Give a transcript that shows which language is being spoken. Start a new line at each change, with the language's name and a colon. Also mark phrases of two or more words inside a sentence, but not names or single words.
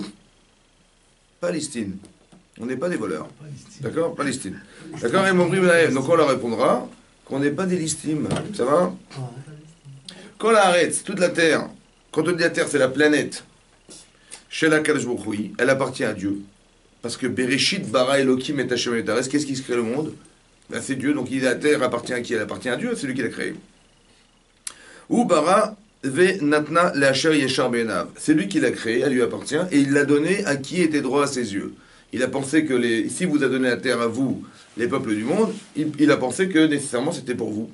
French: Pas listines. On n'est pas des voleurs. D'accord? Pas listines. D'accord? Donc on leur répondra qu'on n'est pas des listimes. Ça va? Quand la arrête, toute la terre, quand on dit la terre c'est la planète, chez la Kalashboukhoui, elle appartient à Dieu.
Hebrew: Parce que Bereshit, bara Elohim et Hashamayim ve'et haaretz,
French: qu'est-ce qui se crée le monde? C'est Dieu, donc la terre appartient à qui? Elle appartient à Dieu, c'est lui qui l'a créé.
Hebrew: Ou bara ve natna le'asher yeshar be'enav,
French: c'est lui qui l'a créé, elle lui appartient, et il l'a donné à qui était droit à ses yeux. Il a pensé que si vous a donné la terre à vous, les peuples du monde, il a pensé que nécessairement c'était pour vous.